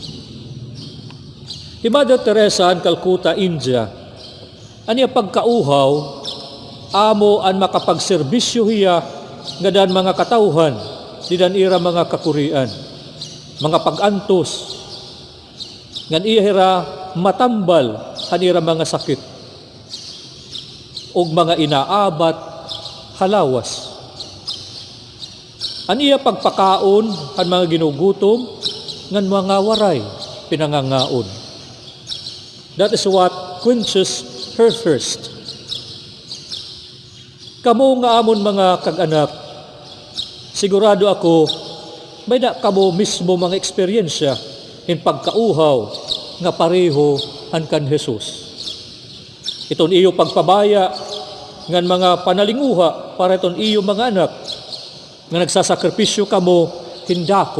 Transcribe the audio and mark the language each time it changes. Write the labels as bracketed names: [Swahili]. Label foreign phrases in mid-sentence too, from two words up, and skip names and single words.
[Waray] Si Mother Teresa ang Calcutta, India, aniya pagkauhaw, amo ang makapagserbisyo hiya nga dan mga katauhan, didan ira mga kakurian, mga pagantos, ngan ihira matambal hanira mga sakit, og mga inaabat halawas. Aniya pagpakaon han mga ginugutom, ngan mga waray pinangangaon. [English] That is what quenches her thirst. [Waray] Kamo nga amon mga kag-anak, sigurado ako, may na kamo mismo mga eksperyensya in pagkauhaw nga pareho han kan Jesus. Iton iyo pagpabaya ngan mga panalinguha para iton iyo mga anak nga nagsasakripisyo kamo hindako.